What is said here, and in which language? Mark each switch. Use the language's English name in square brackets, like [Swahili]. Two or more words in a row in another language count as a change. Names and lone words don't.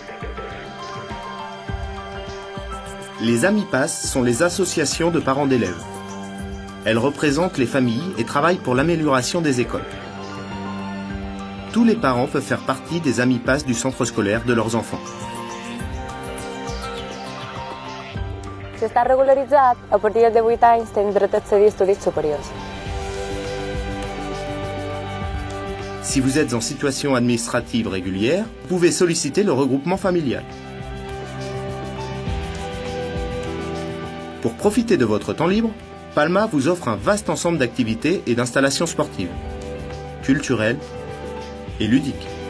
[French] Les AMIPAS sont les associations de parents d'élèves. Elles représentent les familles et travaillent pour l'amélioration des écoles. Tous les parents peuvent faire partie des AMIPAS du centre scolaire de leurs enfants. [Catalan] Si estàs regularitzat, a partir de 8 anys tens dret a accedir a estudis superiors. [French] Si vous êtes en situation administrative régulière, vous pouvez solliciter le regroupement familial. Pour profiter de votre temps libre, Palma vous offre un vaste ensemble d'activités et d'installations sportives, culturelles et ludiques.